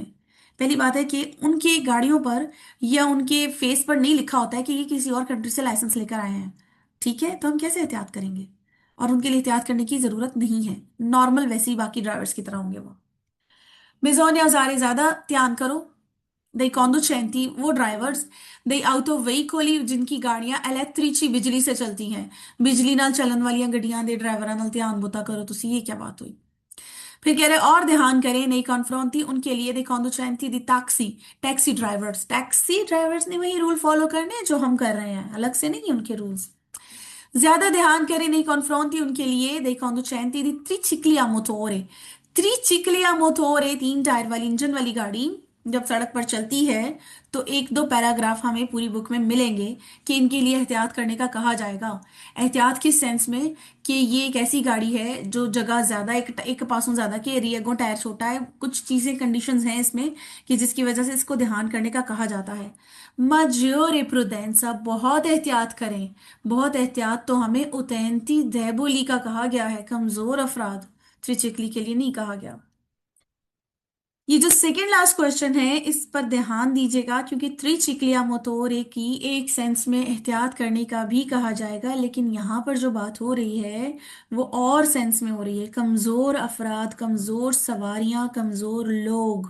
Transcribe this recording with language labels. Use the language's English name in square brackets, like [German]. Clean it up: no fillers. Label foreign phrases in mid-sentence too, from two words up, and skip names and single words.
[Hindi] पहली बात है कि उनकी गाड़ियों पर या उनके फेस पर नहीं लिखा होता है कि ये किसी और कंट्री से लाइसेंस लेकर आए हैं। ठीक है, तो हम कैसे एहतियात करेंगे? और उनके लिए एहतियात करने की जरूरत नहीं है, नॉर्मल वैसे ही बाकी ड्राइवर्स की तरह होंगे वो। [Italian] Bisogna usare [Hindi] ज्यादा ध्यान करो। [Italian] dei conducenti, [Hindi] वो ड्राइवर्स, [Italian] dei autoveicoli, [Hindi] जिनकी गाड़ियां इलेक्ट्रिची, बिजली से चलती हैं। [Punjabi] ਬਿਜਲੀ ਨਾਲ ਚੱਲਣ ਵਾਲੀ ਗੱਡੀਆਂ ਦੇ ਡਰਾਈਵਰਾਂ ਨਾਲ ਧਿਆਨ ਬਹੁਤਾ ਕਰੋ ਤੁਸੀਂ, [Hindi] ये क्या बात हुई? फिर कह रहे और ध्यान करें, [Italian] nei confronti [Hindi] उनके लिए, [Italian] dei conducenti di taxi, [Hindi] टैक्सी ड्राइवर्स ने वही रूल फॉलो करने हैं जो हम कर रहे हैं, अलग से नहीं उनके रूल्स। ज्यादा ध्यान करें, नहीं कॉन्फ्रोंटी उनके लिए, [Italian] dei conducenti di tricicli a motore, tricicli a motore, [Hindi] 3 टायर वाली इंजन वाली गाड़ी जब सड़क पर चलती है तो 1-2 पैराग्राफ हमें पूरी बुक में मिलेंगे कि इनके लिए एहतियात करने का कहा जाएगा। एहतियात किस सेंस में कि ये एक ऐसी गाड़ी है जो जगह ज्यादा, एक पासों ज्यादा कि एरिया टायर छोटा है, कुछ चीजें कंडीशंस हैं इसमें कि जिसकी वजह से इसको ध्यान करने का कहा जाता है। [Italian] maggiore prudenza, [Hindi] बहुत एहतियात करें। बहुत एहतियात तो हमें [Italian] utenti deboli [Hindi] का कहा गया है, कमजोर अफराद, त्रिचिकली के लिए नहीं कहा गया। ये जो सेकेंड लास्ट क्वेश्चन है इस पर ध्यान दीजिएगा, क्योंकि [Italian] tricicli a motore [Hindi] की एक सेंस में एहतियात करने का भी कहा जाएगा, लेकिन यहाँ पर जो बात हो रही है वो और सेंस में हो रही है, कमजोर अफराद, कमजोर सवारियां, कमजोर लोग।